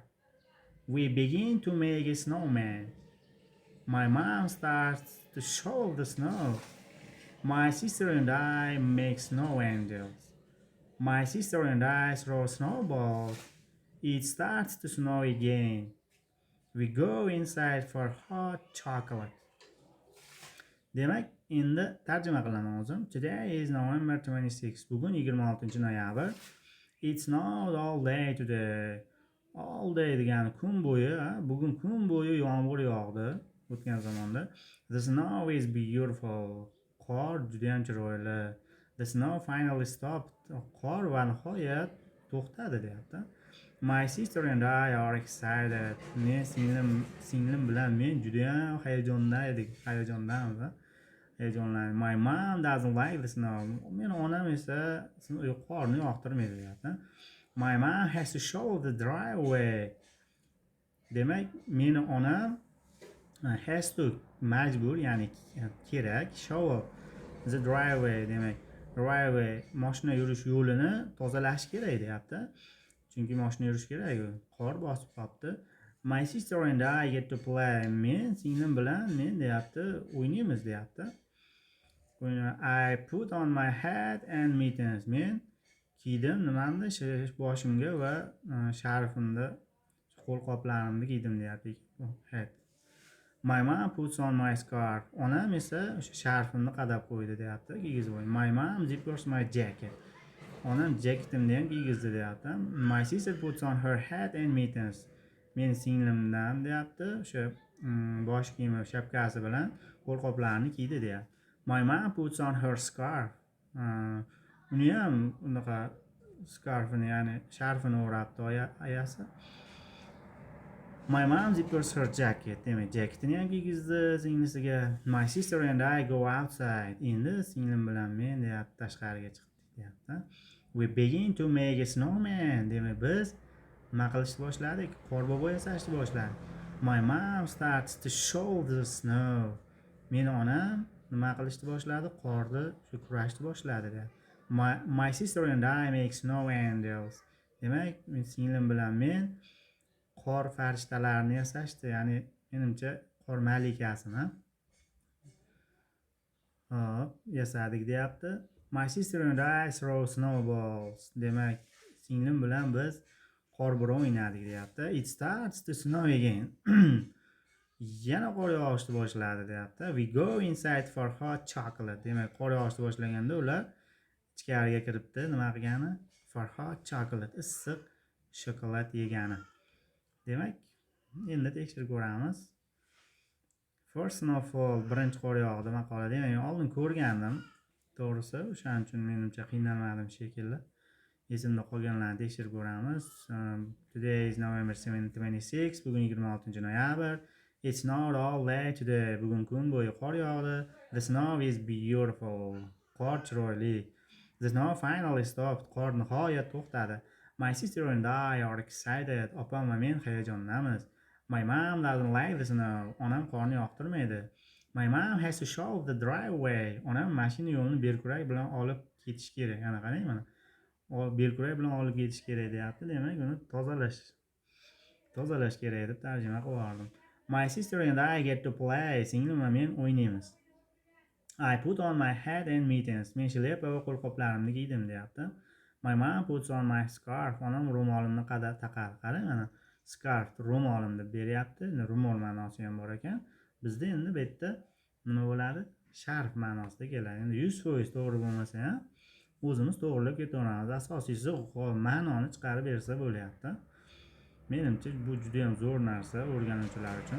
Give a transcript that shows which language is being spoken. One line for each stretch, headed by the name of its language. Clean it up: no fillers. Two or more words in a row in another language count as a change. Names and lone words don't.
English: We begin to make a snowman. My mom starts to shovel the snow. My sister and I make snow angels. My sister and I throw snowballs. It starts to snow again. We go inside for hot chocolate.
Uzbek: Demak, endi tarjima qilaman o'zim.
English: Today is November 26.
Uzbek: Bugun 26-noyabr.
English: It's not all day today. All day
Uzbek: degani kun bo'yi, bugun kun bo'yi yomg'ir yog'di o'tgan zamonda.
English: The snow is beautiful.
Uzbek: Qor juda ham chiroyli.
English: The snow finally stopped.
Uzbek: Qor va nihoyat to'xtadi deyapti.
English: My sister and I are excited.
Uzbek: Men singlim bilan men juda ham hayajondamiz. Heyecanlandik.
English: My mom doesn't like the snow.
Uzbek: Meni onam esa qorni yoqtirmaydi deyapti.
English: My mom has to shovel the driveway.
Uzbek: Demak, meni onam
English: has to
Uzbek: majbur, ya'ni kerak,
English: shovel the driveway,
Uzbek: demak driveway mashina yurish yo'lini tozalash kerak deyapti. Chunki mashina yurish kerak, qor bosib qolibdi.
English: My sister and I get to play.
Uzbek: Men singlim bilan deyapti, o'ynaymiz deyapti.
English: I put on my hat and mittens.
Uzbek: Men kiydim nimamni, boshimga va sharfimni, qo'lqoplarimni kiydim deyapti.
English: Hat. My mom puts on my scarf.
Uzbek: Onam esa o'sha sharfimni qadab qo'ydi deyapti, kiygizib qo'ydi.
English: My mom zippers my jacket.
Uzbek: Onam jaketimni ham kiygizdi deyapti.
English: My sister puts on her hat and mittens.
Uzbek: Men singlimdan deyapti, o'sha bosh kiyimi shapkasi bilan qo'lqoplarini kiydi deyapti.
English: My mom puts on her scarf.
Uzbek: Uni ham unaqa scarfini, ya'ni sharfini o'rabdi oyasi.
English: My mom zippers her jacket.
Uzbek: Demak, jaketini ham kiygizdi singlisiga.
English: My sister and I go outside.
Uzbek: Endi singlim bilan men deyapti tashqariga chiqdik deyapti.
English: We begin to make a snowman.
Uzbek: Demak, biz nima qilishni boshladik? Qorbobo yasashni boshladik.
English: My mom starts to shovel the snow.
Uzbek: Meni onam nima qilishni boshladi? Qorni kurashni boshladi deyapti.
English: My sister and I make snow angels.
Uzbek: Demak, men singlim bilan men qor farishtalarini yasashdi, ya'ni menimcha qor malikasini yasadik deyapti.
English: My sister and I throw snowballs.
Uzbek: Demak, singlim bilan biz qor bilan o'ynadik deyapti.
English: It starts to snow again.
Uzbek: Yana qor yog'ishni boshladi deyapti.
English: We go inside for hot chocolate.
Uzbek: Demak, qor yog'ishni boshlaganda ular ichkariga kiribdi. Nima qilgani?
English: For hot chocolate.
Uzbek: Issiq shokolad yegani. Demak, endi tekshirib ko'ramiz.
English: First snowfall,
Uzbek: birinchi qor yog'di maqolada. Demak, men oldin ko'rgandim. To'g'risi, o'shaning uchun menimcha qiynalmadim shekilli. Esimda qolganlarni tekshirib ko'ramiz.
English: Today is November 26.
Uzbek: Bugun 26-noyabr.
English: It's not all day today.
Uzbek: Bugun kun bo'yi qor yog'di.
English: The snow is beautiful.
Uzbek: Qor chiroyli.
English: The snow finally stopped.
Uzbek: Qor nihoyat to'xtadi.
English: My sister and I are excited.
Uzbek: Opam va men hayajondamiz.
English: My mom doesn't like the snow.
Uzbek: Onam qorni yoqtirmaydi.
English: My mom has to shovel the driveway.
Uzbek: Onam mashina yo'lini belkurak bilan olib ketish kerak. Ana qarang mana. Belkurak bilan olib ketish kerak deyapti. Demak, uni tozalash kerak deb tarjima qilib yubordim.
English: My sister and I get to play.
Uzbek: Singlim va men o'ynaymiz.
English: I put on my hat and mittens.
Uzbek: Men shlyapa va qo'lqoplarimni kiydim deyapti.
English: My mom puts on my scarf.
Uzbek: Onam ro'molimni taqadi. Qarang mana. Scarf ro'molim deb beryapti. Ro'mol ma'nosi ham bor ekan. Bizda endi bu yerda nima bo'ladi? Sharf ma'nosida keladi. Endi 100% to'g'ri bo'lmasa ham o'zimiz to'g'rilab ketaveramiz. Asosiysi ma'noni chiqarib bersa bo'lyapti. Menimcha bu juda ham zo'r narsa o'rganuvchilar uchun.